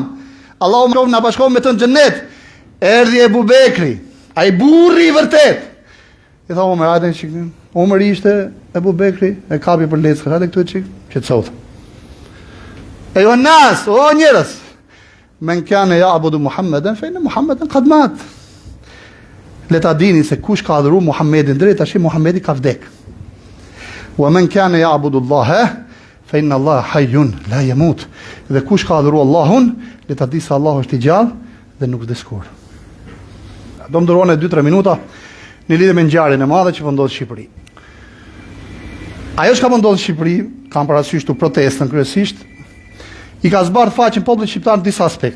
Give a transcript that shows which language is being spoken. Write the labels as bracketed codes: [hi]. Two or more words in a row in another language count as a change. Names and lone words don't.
[sq] Allahu më na bashkon me të në xhennet. Erdhi Ebu Bekri, ai burri i vërtet. I tha Omer, hajde çik. Omer ishte Ebu Bekri, e kapi për leckë, hajde këtu çik, qetësot. E jo nas, o njerëz. [ar] Men kana ya'budu Muhammeden fa inna Muhammeden qad mat. [sq] Le ta dini se kush ka adhuru Muhammedin drejt, tash Muhammedi ka vdek. [ar] Wa men kana ya'budu Allaha fa inna Allah hayyun la yamut. [sq] Dhe kush ka adhuru Allahun, le ta di se Allahu është i gjallë dhe nuk vdes kur. Do më durone 2-3 minuta në lidhje me ngjarjen e madhe që po ndodh në Shqipëri. Ajo që ka po ndodhur në Shqipëri, kam parasysh tu protestën kryesisht, i ka zbardh faqen popullit shqiptar në disa aspekte.